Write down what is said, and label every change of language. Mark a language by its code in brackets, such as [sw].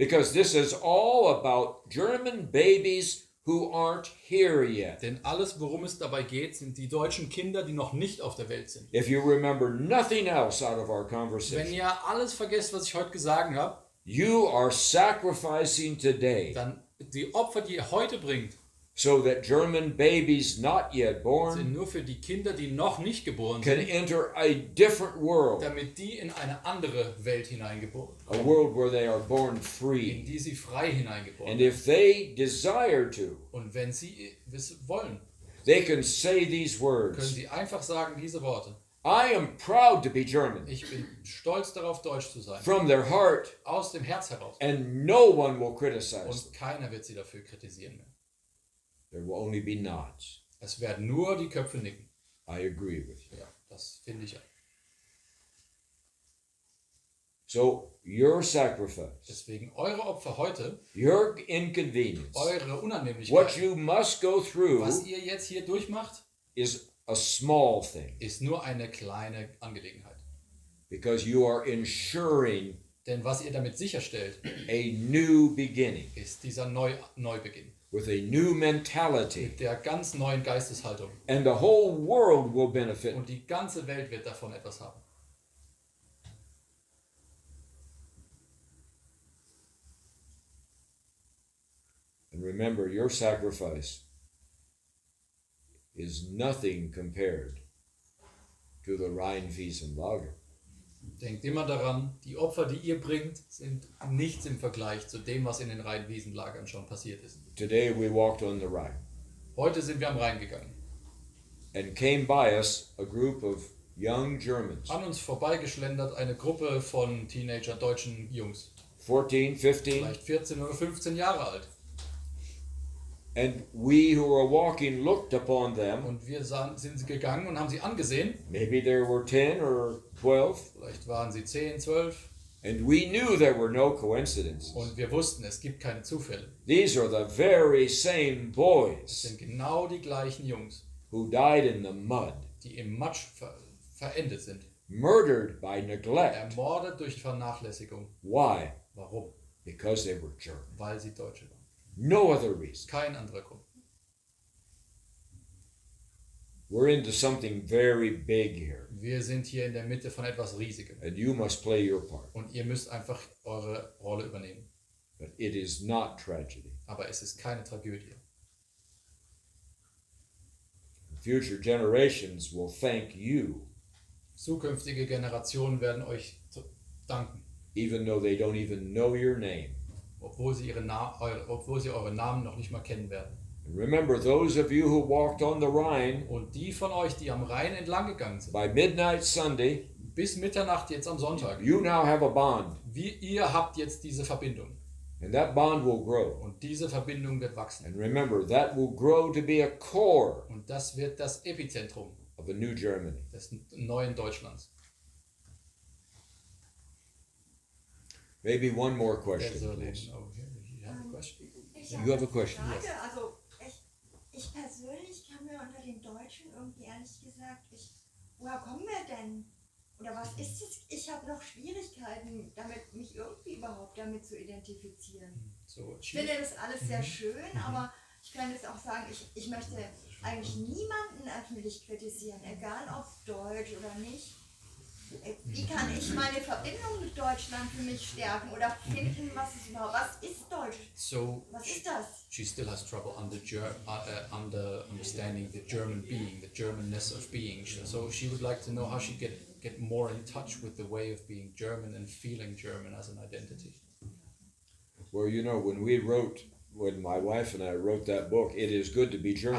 [en] Because this is all about German babies who aren't here yet. [de] Denn alles, worum es dabei geht, sind die deutschen Kinder, die noch nicht auf der Welt sind. [en] If you remember nothing else out of our [de] Wenn [en] conversation, [de] ihr alles vergesst, was ich heute gesagt habe, [en] you are sacrificing today [de] dann die Opfer, die ihr heute bringt, [en] so that German babies not yet [de] sind [en] born [de] nur für die Kinder, die noch nicht geboren [en] can [de] sind, [en] enter a different world, [de] damit die in eine andere Welt hineingeboren [en] a world where they are born [de] in [en] free. [de] die sie frei hineingeboren [en] And [de] werden. [en] if they desire to, [de] Und wenn sie es wollen, [en] they can say these [de] können [en] words. [de] sie einfach sagen diese Worte. [en] I am proud to be German [de] Ich bin stolz darauf, deutsch zu sein. [en] from their heart, [de] Aus dem Herz heraus. [en] and no one will criticize them. [de] Und keiner wird sie dafür kritisieren mehr. [en] There will only be nods. [de] Es werden nur die Köpfe nicken. [en] I agree with you. [de] Ja, das finde ich ja. [en] So your sacrifice, [de] Deswegen eure Opfer heute, [en] your inconvenience, [de] eure [en] what [de] Unannehmlichkeit, [en] you must go through [de] was ihr jetzt hier durchmacht, [en] is a small thing [de] ist nur eine kleine Angelegenheit. [en] because you are ensuring [de] Denn was ihr damit sicherstellt, [en] a new beginning [de] ist dieser Neubeginn. [en] with a new mentality, [de] Mit der ganz neuen Geisteshaltung. [en] and the whole world will benefit. [de] Und die ganze Welt wird davon etwas haben. [en] And remember, your sacrifice is nothing compared to the Rheinwiesenlager. [de] Denkt immer daran, die Opfer, die ihr bringt, sind nichts im Vergleich zu dem, was in den Rheinwiesenlagern schon passiert ist. [en] Today we walked on the Rhine, [de] Heute sind wir am Rhein gegangen. [en] and came by us a group of young Germans, [de] An uns vorbeigeschlendert eine Gruppe von Teenager, deutschen Jungs. [en] 14, 15, [de] Vielleicht 14 oder 15 Jahre alt. [en] and we who were walking looked upon them. [de] Und wir sind sie gegangen und haben sie angesehen. [en] Maybe there were 10 or 12, [de] Vielleicht waren sie 10, 12. [en] and we knew there were no coincidences. [de] Und wir wussten, es gibt keine Zufälle. [en] These are the very same [de] Es [en] boys [de] sind genau die gleichen Jungs, [en] who died in the mud. [de] die im Matsch verendet sind. [en] murdered by neglect. [de] ermordet durch Vernachlässigung. [en] Why? [de] Warum? [en] Because they were German. [de] Weil sie Deutsche waren. [en] No other reason. [de] Kein anderer Grund. [en] We're into something very big here, [de] Wir sind hier in der Mitte von etwas Riesigem. [en] and you must play your part. [de] Und ihr müsst einfach eure Rolle übernehmen. [en] But it is not tragedy. [de] Aber es ist keine Tragödie. [en] Future generations will thank you, [de] Zukünftige Generationen werden euch danken, [en] even though they don't even know your name. [de] obwohl sie eure Namen noch nicht mal kennen werden. [en] And remember, those of you who walked on the Rhine [de] Und die von euch, die am Rhein entlang gegangen sind, [en] by midnight Sunday, [de] bis Mitternacht jetzt am Sonntag, [en] you now have a bond, [de] ihr habt jetzt diese Verbindung. [en] and that bond will grow. [de] Und diese Verbindung wird wachsen. [en] And remember, that will grow to be a core [de] Und das wird das Epizentrum [en] of a new Germany. [de] des neuen Deutschlands. [en] Maybe one more There's question, a please. lady over here. You have a question? [de] Ich [en] You have a question? [de] Frage, [en] Yes. [de] also ich persönlich kann mir unter den Deutschen irgendwie ehrlich gesagt, woher kommen wir denn? Oder was ist es? Ich habe noch Schwierigkeiten, damit mich irgendwie überhaupt damit zu identifizieren. So, Ich finde das alles sehr schön, aber ich kann jetzt auch sagen, ich möchte eigentlich niemanden öffentlich kritisieren, egal ob deutsch oder nicht. Wie kann ich meine Verbindung mit Deutschland für mich stärken oder finden, was ist überhaupt, was ist Deutsch? so Was ist das? [en] she still has trouble under understanding the German being, the Germanness of being. So she would like to know how she get more in touch with the way of being German and feeling German as an identity. Well, you know, when my wife and I wrote that book, It Is Good to Be German.